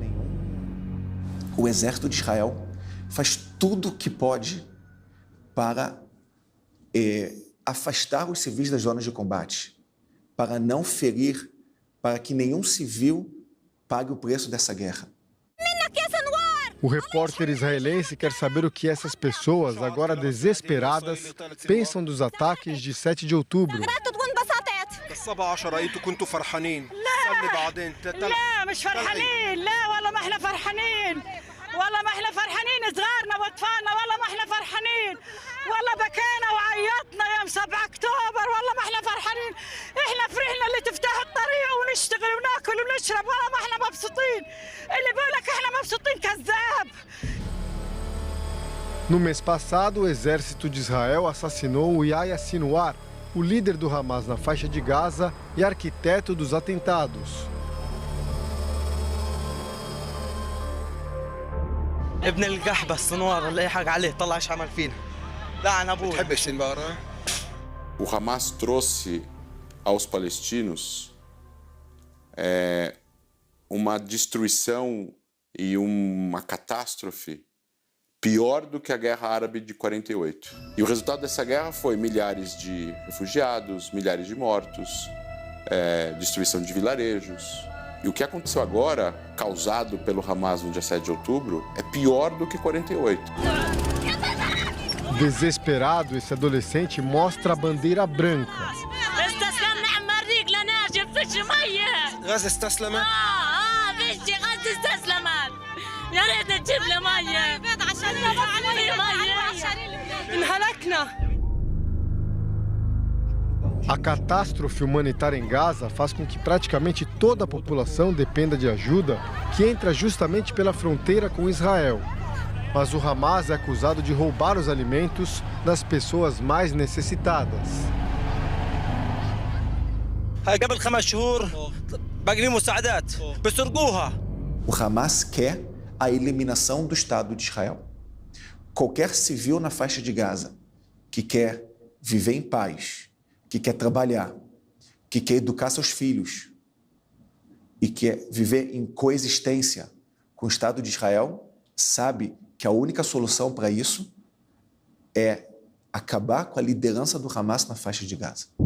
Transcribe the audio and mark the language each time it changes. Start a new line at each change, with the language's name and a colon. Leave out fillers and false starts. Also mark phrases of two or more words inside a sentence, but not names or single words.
Portuguese: O exército de Israel faz tudo o que pode para afastar os civis das zonas de combate, para não ferir, para que nenhum civil pague o preço dessa guerra. O repórter israelense quer saber o que essas pessoas, agora desesperadas, pensam dos ataques de 7 de outubro.
Arabic: الصباح 10 رأيتوا كنتوا فرحانين. لا مش فرحانين، لا والله ما احنا فرحانين. والله ما احنا فرحانين، صغارنا واطفالنا والله ما احنا فرحانين. والله بكينا وعيطنا يوم 7 اكتوبر، والله ما احنا فرحانين. احنا فرحنا اللي تفتح الطريق ونشتغل وناكل ونشرب، والله ما احنا مبسوطين. اللي بيقولك احنا مبسوطين كذاب.
Portuguese: No mês passado, o exército de Israel assassinou o Yahya Sinwar, o líder do Hamas na faixa de Gaza e arquiteto dos atentados.
Arabic: ابن القحبة الصنوار اللي يحق عليه طلع ايش عمل فينا لعن ابوه. تحبش المباراة؟
Portuguese: O Hamas trouxe aos palestinos uma destruição e uma catástrofe pior do que a Guerra Árabe de 48. E o resultado dessa guerra foi milhares de refugiados, milhares de mortos, destruição de vilarejos. E o que aconteceu agora, causado pelo Hamas no dia 7 de outubro, é pior do que 48. Desesperado, esse adolescente mostra a bandeira branca.
Arabic: غزة استسلمت؟ غزة استسلمت. يا ريت تجيب لي مية. انهلكنا.
Portuguese: A catástrofe humanitária em Gaza faz com que praticamente toda a população dependa de ajuda que entra justamente pela fronteira com Israel. Mas o Hamas é acusado de roubar os alimentos das pessoas mais necessitadas.
Arabic: قبل 5 شهور باقي مساعدات بيسرقوها.
Portuguese: O Hamas quer a eliminação do Estado de Israel. Qualquer civil na faixa de Gaza que quer viver em paz, que quer trabalhar, que quer educar seus filhos e quer viver em coexistência com o Estado de Israel, sabe que a única solução para isso é acabar com a liderança do Hamas na faixa de Gaza.